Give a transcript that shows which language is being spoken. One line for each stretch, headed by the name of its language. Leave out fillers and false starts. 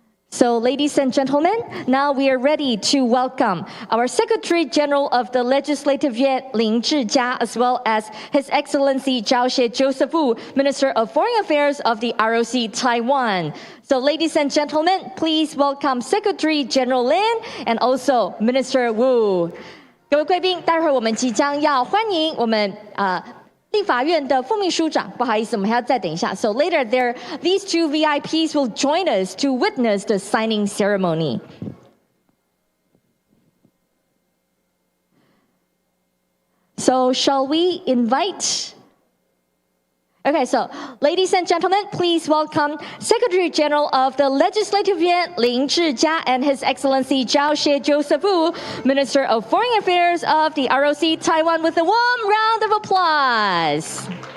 English: So, ladies and gentlemen, now we are ready to welcome our Secretary General of the Legislative Yuan, Lin Zhijia, as well as His Excellency Zhao Joseph Wu, Minister of Foreign Affairs of the ROC Taiwan. So, ladies and gentlemen, please welcome Secretary General Lin and also Minister Wu.
Chinese: 各位贵宾，待会儿我们即将要欢迎我们立法院的副秘书长，不好意思，我们还要再等一下。
English: So later, these two VIPs will join us to witness the signing ceremony. So shall we invite? Okay, so ladies and gentlemen, please welcome Secretary General of the Legislative Yuan, Lin Zhijia, and His Excellency Zhao Joseph Wu, Minister of Foreign Affairs of the ROC Taiwan, with a warm round of applause.